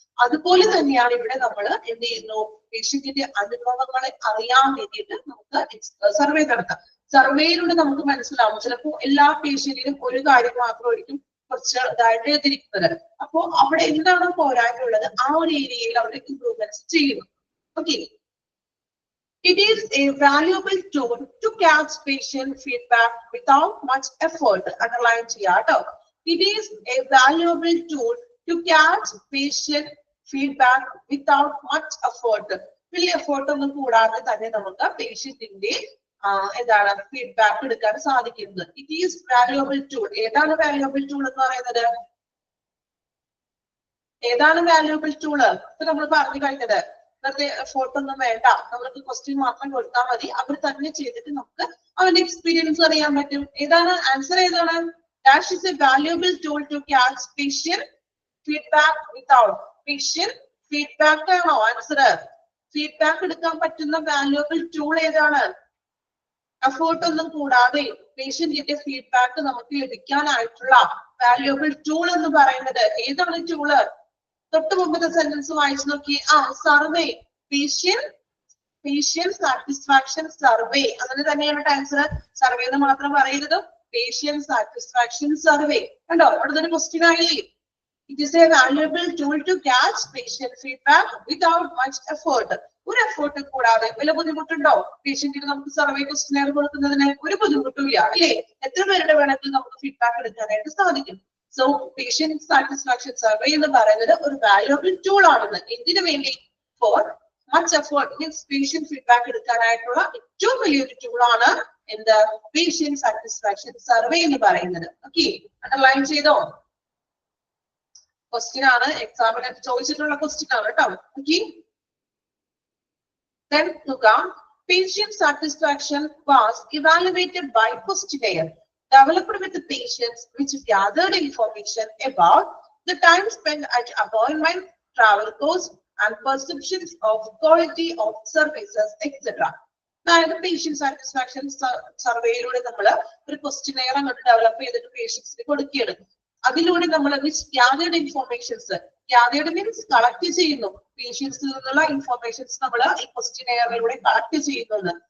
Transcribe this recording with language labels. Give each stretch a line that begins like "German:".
Malayalam: അതുപോലെ തന്നെയാണ് ഇവിടെ നമ്മൾ എന്ത് ചെയ്യുന്നു? പേഷ്യന്റിന്റെ അനുഭവങ്ങളെ അറിയാൻ വേണ്ടിയിട്ട് നമുക്ക് സർവേ നടത്താം. സർവേയിലൂടെ നമുക്ക് മനസ്സിലാവും. ചിലപ്പോൾ എല്ലാ പേഷ്യന്റിനും ഒരു കാര്യം മാത്രമായിരിക്കും കുറച്ച് ഇതായിട്ട് എഴുതിയിരിക്കുന്നത്. അപ്പോ അവിടെ എന്താണ് പോരായ്മ ഉള്ളത്, ആ ഒരു ഏരിയയിൽ അവിടെ ഇംപ്രൂവ്മെന്റ്സ് ചെയ്യുന്നു. Okay.
English: It is a valuable tool to catch patient feedback without much effort.
Malayalam: Underline ചെയ്യാട്ടോ.
English: It is a valuable tool to catch patient feedback without much effort.
Malayalam: വലിയ എഫേർട്ട് ഒന്നും കൂടാതെ തന്നെ നമുക്ക് പേഷ്യന്റിന്റെ എന്താണ് ഫീഡ്ബാക്ക് എടുക്കാൻ സാധിക്കുന്നത്.
English: It is valuable tool.
Malayalam: ഏതാണ് വാല്യുബിൾ ടൂൾ എന്ന് പറയുന്നത്? ഏതാണ് വാല്യുബിൾ ടൂള്? ഇപ്പൊ നമ്മൾ പറഞ്ഞു കഴിഞ്ഞത് വെറുതെ എഫേർട്ട് ഒന്നും വേണ്ട, നമ്മൾക്ക് ക്വസ്റ്റ്യൻ മാത്രം കൊടുത്താൽ മതി, അവർ തന്നെ ചെയ്തിട്ട് നമുക്ക് അവന്റെ എക്സ്പീരിയൻസ് അറിയാൻ പറ്റും. ഏതാണ് ആൻസർ? ഏതാണ്?
English: Dash is a valuable tool to catch patient feedback without.
Malayalam: Patient feedback ആണോ ആൻസർ? ഫീഡ്ബാക്ക് എടുക്കാൻ പറ്റുന്ന വാല്യുബിൾ ടൂൾ ഏതാണ്? എഫേർട്ട് ഒന്നും കൂടാതെ പേഷ്യന്റിന്റെ ഫീഡ്ബാക്ക് നമുക്ക് ലഭിക്കാനായിട്ടുള്ള വാല്യുബിൾ ടൂൾ എന്ന് പറയുന്നത് ഏതാണ് ടൂള്? തൊട്ട് മുമ്പത്തെ സെന്റൻസ് വായിച്ചു നോക്കി. സർവേ. Patient satisfaction survey. അങ്ങനെ തന്നെയാണ് ആൻസർ. സർവേ എന്ന് മാത്രം പറയരുത്. Patient satisfaction survey. കണ്ടോ? അടുത്തൊരു ക്വസ്റ്റ്യൻ ആയില്ലേ?
English: It is a valuable tool to catch patient feedback without much effort.
Malayalam: ഒരു എഫേർട്ട് കൂടാതെ. വല്ല ബുദ്ധിമുട്ടുണ്ടോ പേഷ്യന്റിന് നമുക്ക് സർവേ ക്വസ്റ്റ്യൻ കൊടുക്കുന്നതിന്? ഒരു ബുദ്ധിമുട്ടില്ല, അല്ലേ? എത്ര പേരുടെ വേണമെങ്കിൽ നമുക്ക് ഫീഡ്ബാക്ക് എടുക്കാനായിട്ട് സാധിക്കും. സോ പേഷ്യന്റ് സാറ്റിസ്ഫാക്ഷൻ സർവേ എന്ന് പറയുന്നത് ഒരു വാല്യുബിൾ ടൂൾ ആണെന്ന്. എന്തിനു വേണ്ടി?
English: for much effort means
Malayalam: patient feedback എടുക്കാനായിട്ടുള്ള ഏറ്റവും വലിയൊരു ടൂൾ ആണ് എന്ത്? പേഷ്യന്റ് സാറ്റിസ്ഫാക്ഷൻ സർവേ എന്ന് പറയുന്നത്. ഓക്കെ, അണ്ടർലൈൻ ചെയ്തോ? ക്വസ്റ്റ്യൻ ആണ്, എക്സാമിന് ചോദിച്ചിട്ടുള്ള ക്വസ്റ്റ്യൻ ആണ് കേട്ടോ. ഓക്കെ, then നോക്കാം.
English: Patient satisfaction was evaluated by questionnaire developed with the patients which gathered information about the time spent at appointment, travel costs and perceptions of quality of services, etc.
Malayalam: അതായത് patient satisfaction സർവേയിലൂടെ നമ്മൾ ഒരു questionnaire അങ്ങോട്ട് develop ചെയ്തിട്ട് പേഷ്യൻസിന് കൊടുക്കുകയാണ്. അതിലൂടെ നമ്മൾ gathered informations, gathered means collect ചെയ്യുന്നു, പേഷ്യൻസിൽ നിന്നുള്ള ഇൻഫോർമേഷൻസ് നമ്മൾ ഈ ക്വസ്റ്റ്യനെയറിലൂടെ കളക്ട് ചെയ്യുന്നത്.